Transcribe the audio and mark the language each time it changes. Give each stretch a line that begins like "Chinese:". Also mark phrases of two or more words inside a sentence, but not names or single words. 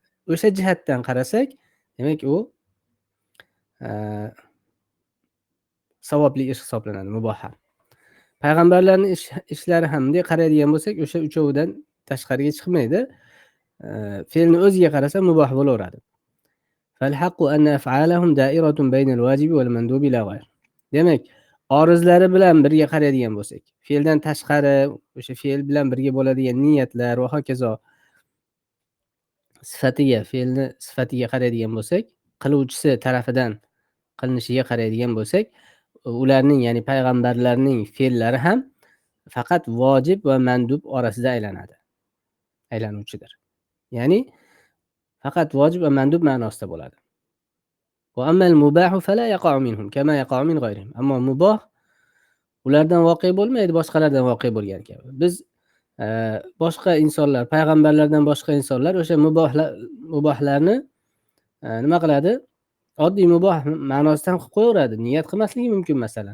Uzbek: O'sha jihatdan qarasak, demak u savobli ish hisoblanadi, muboh ham. Payg'ambarlarning ishlari ham bunday qaraydigan bo'lsak, o'sha uchovidan tashqariga chiqmaydi. Fe'lni o'ziga qarasa muboh bo'laveradi.
Arabic: فالحق أن أفعالهم دائرة بين الواجب والمندوب لا غير.
Uzbek: Demak, orizlari bilan birga qaraydigan bo'lsak, fe'ldan tashqari o'sha fe'l bilan birga bo'ladigan niyatlar va hokazo fe'lni sifatiga qaraydigan bo'lsak, qiluvchisi tarafidan qilinishiga qaraydigan bo'lsak, ularning, ya'ni payg'ambarlarning fe'llari ham faqat vojib va mandub orasida aylanuvchidir. Ya'ni faqat vojib va mandub ma'nosida bo'ladi.
Arabic: وأما المباح فلا يقع منهم كما يقع من غيرهم.
Uzbek: Ammo muboh ulardan voqea bo'lmaydi, boshqalardan voqea bo'lgan kabi. Biz boshqa insonlar, payg'ambarlardan boshqa insonlar o'sha mubohlarni nima qiladi? Oddiy muboh ma'nosidan qilib qo'yaveradi. Niyat qilmasligi mumkin masalan.